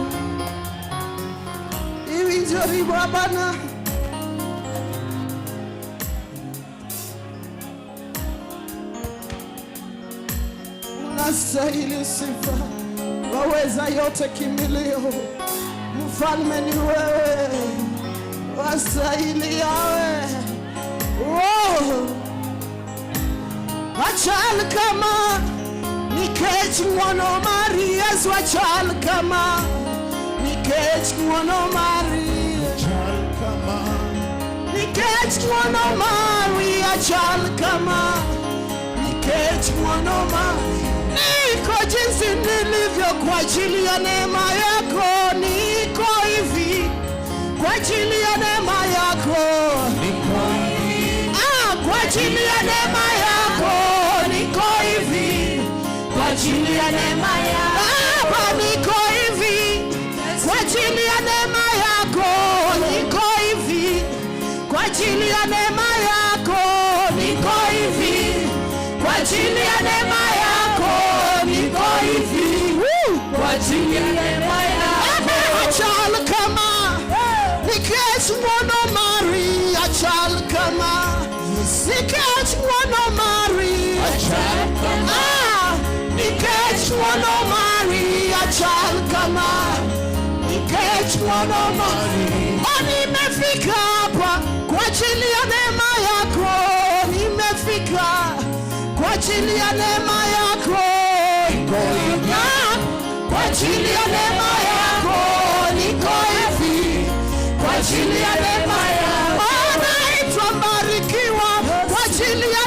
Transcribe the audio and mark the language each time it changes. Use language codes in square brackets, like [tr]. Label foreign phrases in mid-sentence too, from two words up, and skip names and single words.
[sw] Hivi ndio Bwana, unastahili sifa, waweza yote, kimbilio, mfalme ni wewe, wastahili yawe. [luo] Achal kama nikech ng'wono mari Yesu, achal kama nikech ng'wono mari, nikech ng'wono mari, achal kama nikech ng'wono mari. [sw] Niko jinsi nilivyo kwa ajili ya neema yako, niko hivi kwa ajili ya neema yako, kwa ajili ya neema yako, niko hivi kwa ajili ya neema yako. Baba, niko hivi kwa ajili ya neema yako, niko hivi kwa ajili ya neema yako, niko hivi kwa ajili ya neema yako, niko hivi kwa ajili ya neema yako. [luo] Achal kama nikech ng'wono mari, achal kama nikech wono mari achal kama, nikech wono mari achal kama, nikech wono mari. [sw] Nimefika hapa kwa ajili ya neema yako, nimefika kwa ajili ya neema yako, kwa ajili ya neema yako niko hivi, kwa ajili ya neema yako naitwa mbarikiwa, kwa ajili ya